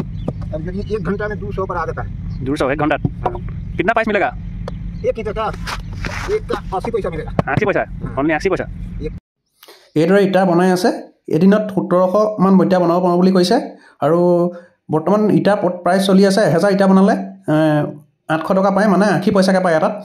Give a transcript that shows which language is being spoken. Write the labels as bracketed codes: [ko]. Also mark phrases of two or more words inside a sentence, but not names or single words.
[hi] अब यदि 1 घंटा में 200 पर आ जाता है। 200 1 घंटा कितना पैसा मिलेगा? एक ईंट का एक का 80 पैसा मिलेगा। 80 पैसा? ओनली 80 पैसा। [as] এইদৰে ইটা বনাই আছে। এদিনত 1700 মান ইটা বনাব পাৰোঁ বুলি কৈছে। আৰু বৰ্তমান ইটা প্ৰাইচ চলি আছে 1000 ইটা বনালে 800 টকা পায়, মানে 80 পইচাকৈ পায় এটাত।